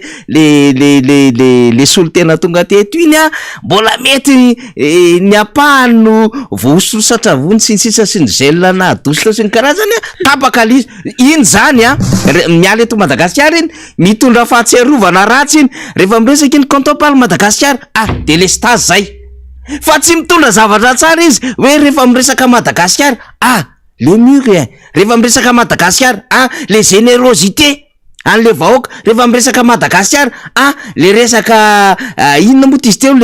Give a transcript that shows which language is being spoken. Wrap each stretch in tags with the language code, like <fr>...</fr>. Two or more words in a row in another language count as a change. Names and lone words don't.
<mg>le solotena tonga teto iny mbola mety ny apahany no voaososatra savony sinsisa sy ny gel na dosy sy ny karazany tapaka lizy iny zany miala eto Madagasikara iny mitondra fahatserovana ratsy iny rehefa miresaka iny</mg> <fr>quand on parle Madagasikara</fr> <mg>délestage zay fa tsy mitondra zavatra tsara izy hoe rehefa miresaka Madagasikara le mur rehefa miresaka Madagasikara le générosité an'le vahoaka rehefa miresaka Madagasikara le resaka inona moa izy teo</mg>